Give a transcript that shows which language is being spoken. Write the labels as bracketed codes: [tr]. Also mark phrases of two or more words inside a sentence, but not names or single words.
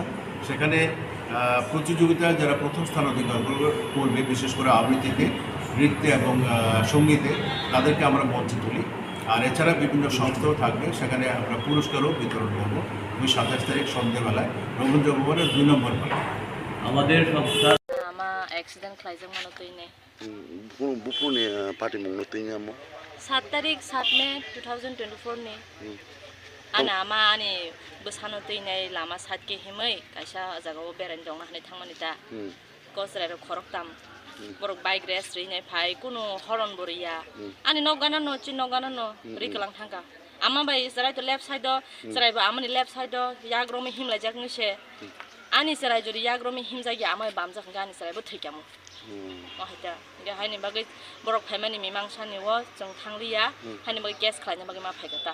[bn] সেখানে প্রতিযোগিতায় যারা প্রথম স্থান অধিকার করবে, বিশেষ করে আবৃত্তিতে, নৃত্যে এবং সঙ্গীতে, তাদেরকে আমরা মঞ্চে তুলি। আর এছাড়া বিভিন্ন সংস্থাও থাকবে, সেখানে আমরা পুরস্কারও বিতরণ করবো ওই ২৭ তারিখ সন্ধ্যেবেলায় রবীন্দ্র ভবনের ২ নম্বর হলে। আমাদের সংস্থা [trp] एक्सीडेंट खालायजों मानो तैने बुपुनि पार्टी मंगनो तैने आमो 7 तारिख 7 मे 2024 ने आना मा आनि बसानो तैने लामा सात के हिमै कायसा जागाव बेरायनो दं हाने थांमानि दा गसराय खरकताम बरक बाइक रेस रिने फाय कुनु हरन बरिया आनि नगाना न चिन नगाना न रिकलां थांगा आमा बाय जराय तो [en] left side [trp] जराय बा आमानि [en] left side [trp] याग्रोमि हिमलाय जागनिसे आनि सराय जुदि याग्रोमि हिमजागि आमाय बामजा गानि सरायबो थैकामो माहायता गे हायनि बागै बरक फायमानि मिमांसानि व जों थांलिया हायनि बागै गेस खालायनो बागै मा फायगता